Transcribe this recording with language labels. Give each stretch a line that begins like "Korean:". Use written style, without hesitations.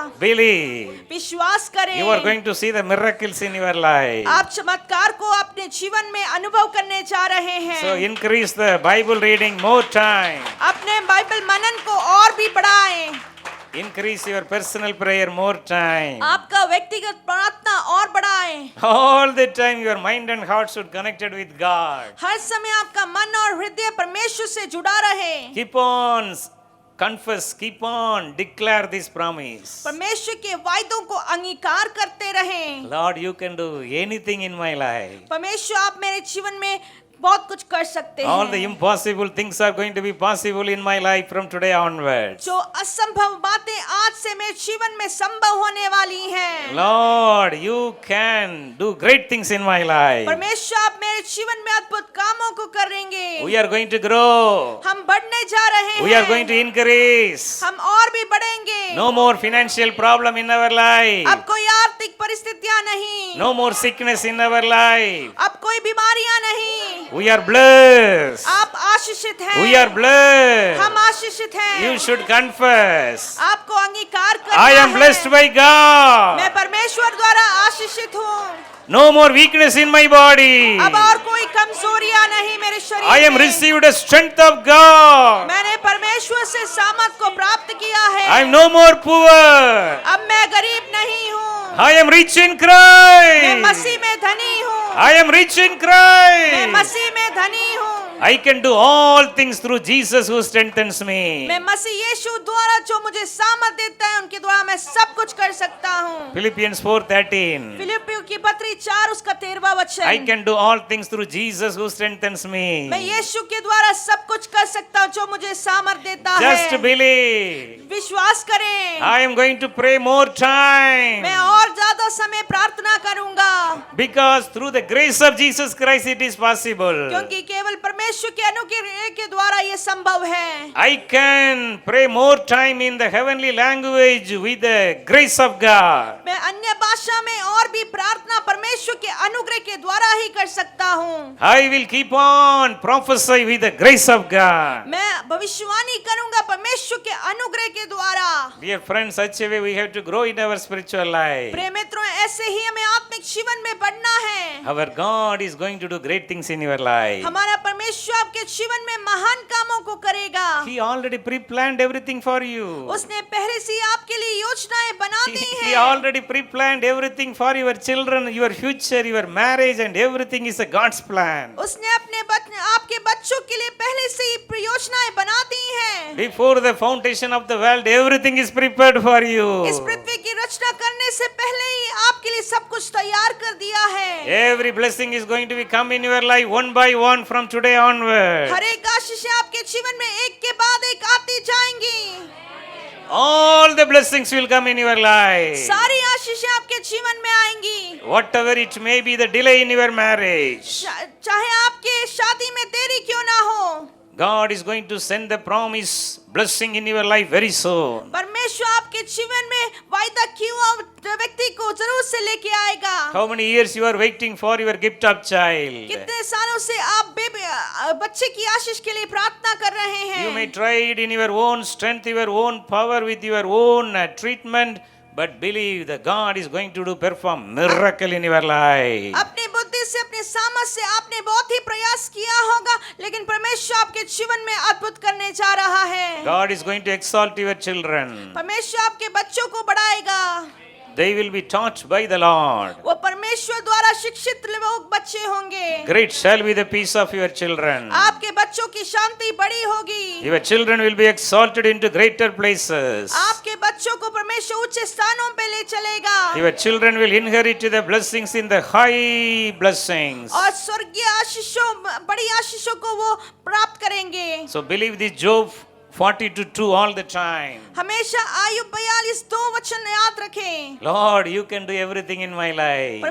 English: Believe.
Hindi: विश्वास करें।
English: You are going to see the miracles in your life.
Hindi: आप चमत्कार को अपने जीवन में अनुभव करने जा रहे हैं।
English: So increase the Bible reading more time.
Hindi: अपने बाइबल मनन को और भी बढ़ाएं।
English: Increase your personal prayer more time.
Hindi: आपका व्यक्तिगत प्रार्थना और बढ़ाएं।
English: All the time your mind and heart should connected with God.
Hindi: हर समय आपका मन और हृदय परमेश्वर से जुड़ा रहे।
English: Keep on confess, keep on declare this promise.
Hindi: परमेश्वर के वायदों को अंगीकार करते रहें।
English: Lord, you can do anything in my life.
Hindi: परमेश्वर आप मेरे जीवन में बहुत कुछ कर सकते
English: All the
Hindi: हैं।
English: impossible things are going to be possible in my life from today onwards.
Hindi: जो असंभव बातें आज से मेरे जीवन में संभव होने वाली हैं।
English: Lord, you can do great things in my life.
Hindi: परमेश्वर आप मेरे जीवन में अद्भुत कामों को करेंगे।
English: We are going to grow.
Hindi: हम बढ़ने जा रहे हैं।
English: We are going to increase.
Hindi: हम और भी बढ़ेंगे।
English: No more financial problem in our life.
Hindi: अब कोई आर्थिक परिस्थितियां नहीं।
English: No more sickness in our life.
Hindi: अब कोई बीमारियां नहीं।
English: We are blessed.
Hindi: आप आशीषित हैं।
English: We are blessed.
Hindi: हम आशीषित हैं।
English: You should confess.
Hindi: आपको अंगीकार करना
English: I am blessed
Hindi: है।
English: by God.
Hindi: मैं परमेश्वर द्वारा आशीषित हूँ।
English: No more weakness in my body.
Hindi: अब और कोई कमजोरियां नहीं मेरे शरीर
English: I am
Hindi: में।
English: received the strength of God.
Hindi: मैंने परमेश्वर से सामर्थ को प्राप्त किया है।
English: I am no more poor.
Hindi: अब मैं गरीब नहीं हूँ।
English: I am rich in
Hindi: मैं
English: Christ.
Hindi: मसीह में धनी हूँ।
English: I am rich in
Hindi: मैं
English: Christ.
Hindi: मसीह में धनी हूँ।
English: I can do all things through Jesus who strengthens me.
Hindi: मैं मसीह यीशु द्वारा जो मुझे सामर्थ देता है उनके द्वारा मैं सब कुछ कर सकता हूँ।
English: Philippians 4:13.
Hindi: फिलिप्पियों की पत्री 4 उसका 13वां वचन।
English: I can do all things through Jesus who strengthens me.
Hindi: मैं यीशु के द्वारा सब कुछ कर सकता हूँ जो मुझे सामर्थ देता
English: Just
Hindi: है।
English: believe.
Hindi: विश्वास करें।
English: I am going to pray more time.
Hindi: मैं और ज्यादा समय प्रार्थना करूंगा
English: Because through the grace of Jesus Christ it is possible.
Hindi: क्योंकि केवल परमेश्वर परमेश्वर के अनुग्रह के द्वारा ये संभव है।
English: I can pray more time in the heavenly language with the grace of God.
Hindi: मैं अन्य भाषा में और भी प्रार्थना परमेश्वर के अनुग्रह के द्वारा ही कर सकता हूँ।
English: I will keep on prophesy with the grace of God.
Hindi: मैं भविष्यवाणी करूंगा परमेश्वर के अनुग्रह के द्वारा।
English: Dear friends, such a way we have to grow in our spiritual life.
Hindi: प्रिय मित्रों, ऐसे ही हमें आत्मिक जीवन में बढ़ना है।
English: Our God is going to do great things in your life.
Hindi: हमारा परमेश्वर आपके जीवन में महान कामों को करेगा।
English: He already pre-planned everything for you.
Hindi: उसने पहले से ही आपके लिए योजनाएं बना दी
English: He
Hindi: हैं।
English: already pre-planned everything for your children, your future, your marriage, and everything is a God's plan.
Hindi: उसने आपके बच्चों के लिए पहले से ही योजनाएं बना दी हैं।
English: Before the foundation of the world, everything is prepared for you.
Hindi: इस पृथ्वी की रचना करने से पहले ही आपके लिए सब कुछ तैयार कर दिया है।
English: Every blessing is going to be come in your life one by one from today onward.
Hindi: हर एक आशीष आपके जीवन में एक के बाद एक आती जाएंगी।
English: All the blessings will come in your life.
Hindi: सारी आशीषें आपके जीवन में आएंगी।
English: Whatever it may be, the delay in your marriage,
Hindi: चाहे आपके शादी में देरी क्यों ना हो,
English: God is going to send the promise blessing in your life very soon.
Hindi: परमेश्वर आपके जीवन में वायदा किया हुआ व्यक्ति को जरूर से लेके आएगा।
English: How many years you are waiting for your gift of child?
Hindi: कितने सालों से आप बच्चे की आशीष के लिए प्रार्थना कर रहे हैं।
English: You may try it in your own strength, your own power, with your own treatment, but believe that God is going to perform miracle in your life.
Hindi: अपनी बुद्धि से, अपने सामर्थ से आपने बहुत ही प्रयास किया होगा, लेकिन परमेश्वर आपके जीवन में अद्भुत करने जा रहा है।
English: God is going to exalt your children.
Hindi: परमेश्वर आपके बच्चों को बढ़ाएगा।
English: They will be taught by the Lord.
Hindi: वो परमेश्वर द्वारा शिक्षित लोग बच्चे होंगे।
English: Great shall be the peace of your children.
Hindi: आपके बच्चों की शांति बड़ी होगी।
English: Your children will be exalted into greater places.
Hindi: आपके बच्चों को परमेश्वर ऊंचे स्थानों पे ले चलेगा।
English: Your children will inherit the blessings in the high blessings.
Hindi: और स्वर्गीय आशीषों, बड़ी आशीषों को वो प्राप्त करेंगे।
English: So believe this Job 40:2 all the time.
Hindi: हमेशा आयु 42:2 वचन याद रखें।
English: Lord, you can do everything in my life.